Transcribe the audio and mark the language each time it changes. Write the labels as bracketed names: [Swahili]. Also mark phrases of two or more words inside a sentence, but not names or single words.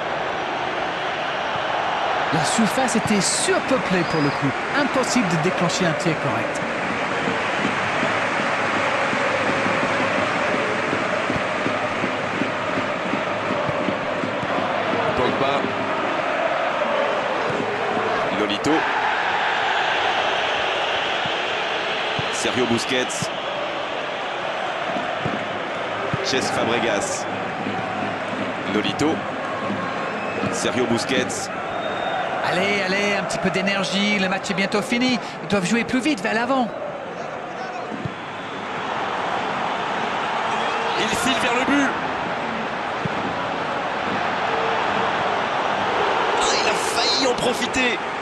[French] La surface était surpeuplée pour le coup. Impossible de déclencher un tir correct. Pogba. Nolito. Sergio Busquets. Cesc Fabregas. Nolito. Sergio Busquets. Allez, allez, un petit peu d'énergie, le match est bientôt fini. Ils doivent jouer plus vite vers l'avant. Il file vers le but. Ah, il a failli en profiter.